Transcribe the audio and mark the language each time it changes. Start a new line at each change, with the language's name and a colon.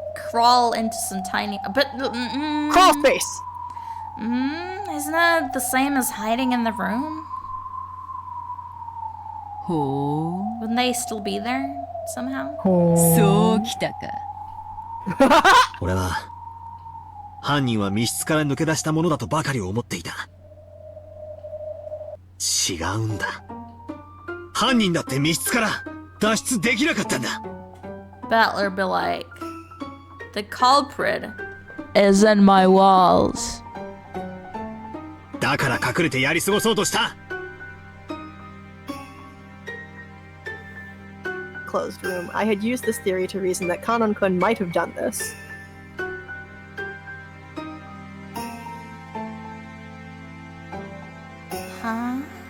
English: Crawl into some tiny, but crawl space. Isn't that the same as hiding in the room? Wouldn't they still be there somehow?
Japanese: そうきたか。俺は犯人は密室から抜け出したものだとばかり思っていた。違うんだ。犯人だって密室から脱出できなかったんだ。
English: Battler be like, the culprit is in my walls.
Japanese: だから隠れてやり過ごそうとした。
English: Closed room. I had used this theory to reason that Kanon-kun might have done this. Huh?